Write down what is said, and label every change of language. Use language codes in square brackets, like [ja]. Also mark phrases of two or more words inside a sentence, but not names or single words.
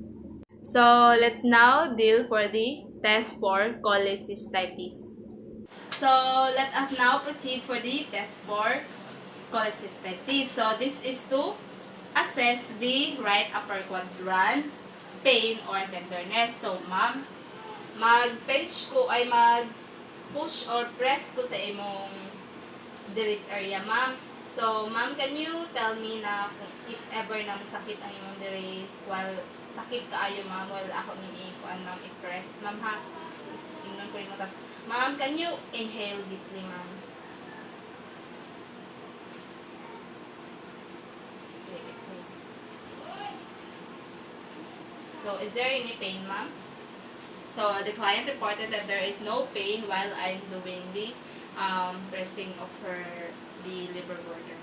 [en] So, let's now deal for the test for cholecystitis. So, let us now proceed for the test for cholecystitis. So, this is to assess the right upper quadrant pain or tenderness. So, [ceb] ma'am, mag-pinch ko ay mag-push or press ko sa imong diris area, ma'am. [en] So, ma'am, can you tell me [ceb] na [en] if ever [ceb] na sakit ang imong diri while sakit kaayo, ma'am, while ako ni ma'am, i-press, ma'am, ha? [tl] Tingnan ko rin mo. [en] Ma'am, can you inhale deeply, ma'am? Okay, exhale. So, is there any pain, ma'am? So, the client reported that there is no pain while I'm doing the pressing of the liver border.